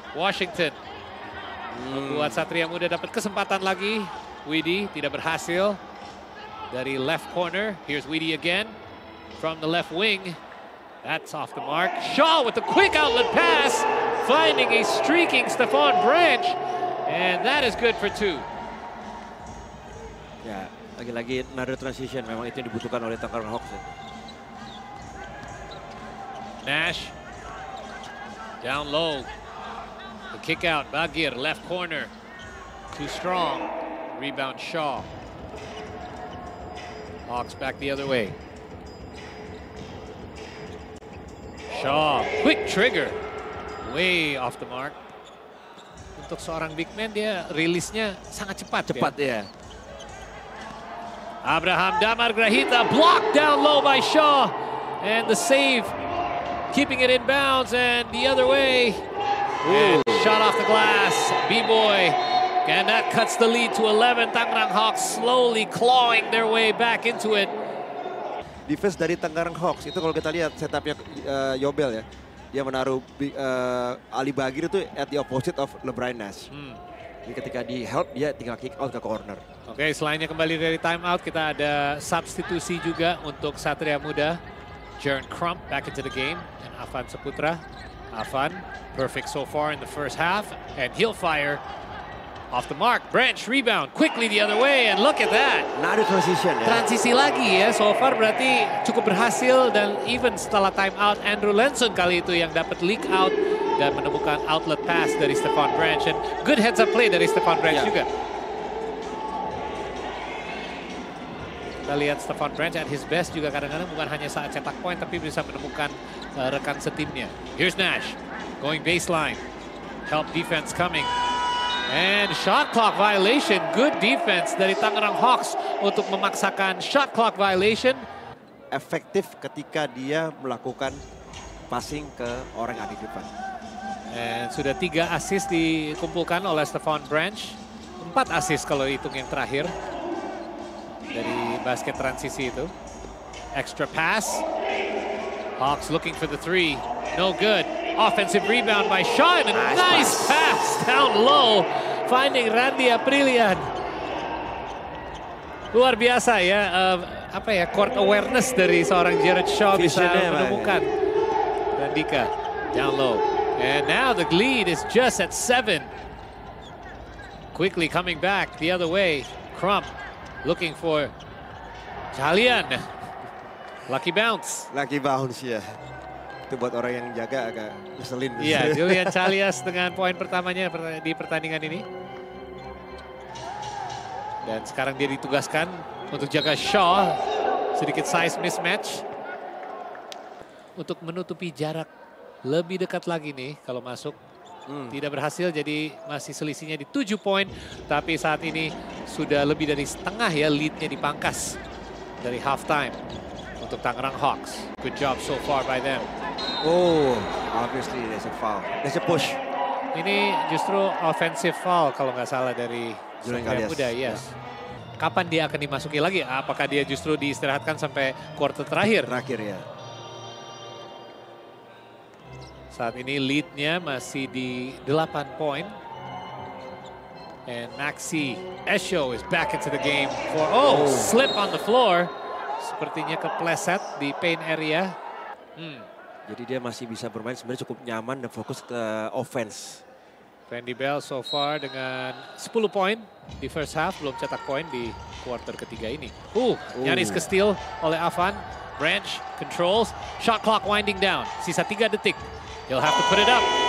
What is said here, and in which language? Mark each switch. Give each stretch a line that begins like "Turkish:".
Indonesian: Washington membuat Satria Muda dapat kesempatan lagi. Weedy tidak berhasil. Dari
English: left corner. Here's Weedy again from the left wing. That's off the mark. Shaw with the quick outlet pass. Finding a streaking Stephon Branch. And that is good for 2.
Indonesian: Ya, lagi-lagi
English: another transition.
Indonesian: Memang itu yang dibutuhkan oleh Tangerang Hawks. Ya.
English: Nash down low. The kick out. Bagir left corner. Too strong. Rebound Shaw. Hawks back the other way. Shaw, quick trigger. Way off the mark.
Indonesian: Untuk seorang big man, dia rilisnya sangat cepat. Cepat ya.
English: Abraham Damar Grahita blocked down low by Shaw. And the save, keeping it in bounds and the other way. And shot off the glass, B-Boy. And that cuts the lead to 11. Tangerang Hawks slowly clawing their way back into it.
Indonesian: Defense dari Tangerang Hawks itu kalau kita lihat setupnya Yobel ya. Dia menaruh Ali Bagir itu
English: at the opposite of
Indonesian: LeBron Nash. Jadi ketika di help dia tinggal kick out ke corner. Oke, selainnya kembali dari time out kita ada substitusi juga untuk Satria Muda.
English: Jaren Crump back into the game and Afan Saputra. Afan perfect so far in the first half and he'll fire. Off the mark, Branch rebound quickly the other way and look at that.
Indonesian: Nah, ada transition ya. Transisi lagi ya, so far berarti cukup berhasil dan even setelah time out Andrew Lenson kali itu yang dapat leak out dan menemukan outlet pass dari Stephon Branch
English: and good heads up play
Indonesian: dari Stephon Branch juga. Kita lihat Stephon Branch
English: at his best
Indonesian: juga kadang-kadang bukan hanya saat cetak poin tapi bisa menemukan rekan setimnya.
English: Here's Nash going baseline, help defense coming. And shot clock violation, good defense
Indonesian: dari Tangerang Hawks untuk memaksakan
English: shot clock violation.
Indonesian: Efektif ketika dia melakukan passing ke orang yang ada di depan. And sudah 3 assist dikumpulkan oleh Stephon Branch. 4 assist kalau hitung yang terakhir dari basket transisi itu.
English: Extra pass. Hawks looking for the 3. No good. Offensive rebound by Shaw and a nice pass down low. Finding Randy Aprilian.
Indonesian: Luar biasa ya, court awareness dari seorang Jared Shaw bisa menemukan Randika
English: down low. And now the lead is just at 7. Quickly coming back the other way. Crump looking for Jalian. Lucky bounce. Lucky bounce ya.
Indonesian: Itu buat orang yang jaga agak ngeselin. Iya, Julian Chalias dengan poin pertamanya di pertandingan ini. Dan sekarang dia ditugaskan untuk jaga Shaw. Sedikit
English: size mismatch.
Indonesian: Untuk menutupi jarak lebih dekat lagi nih kalau masuk. Tidak berhasil jadi masih selisihnya di 7 poin. Tapi saat ini sudah lebih dari setengah ya leadnya dipangkas dari halftime untuk Tangerang Hawks.
English: Good job so far by them. Oh, obviously there's a foul. There's a push.
Indonesian: Ini justru offensive foul kalau nggak salah dari Satria Muda,
English: yes.
Indonesian: Kapan dia akan dimasuki lagi? Apakah dia justru diistirahatkan sampai quarter terakhir? Terakhir ya. Saat ini leadnya masih di 8 poin.
English: And Maxi Esho is back into the game for slip on the floor.
Indonesian: Sepertinya kepleset di paint area. Jadi dia masih bisa bermain sebenarnya cukup nyaman dan fokus ke offense. Randy Bell so far dengan 10 poin di
English: first half,
Indonesian: belum cetak poin di quarter ketiga ini. Nyaris ke steal oleh
English: Afan. Branch controls, shot clock winding down.
Indonesian: Sisa 3 detik.
English: He'll have to put it up.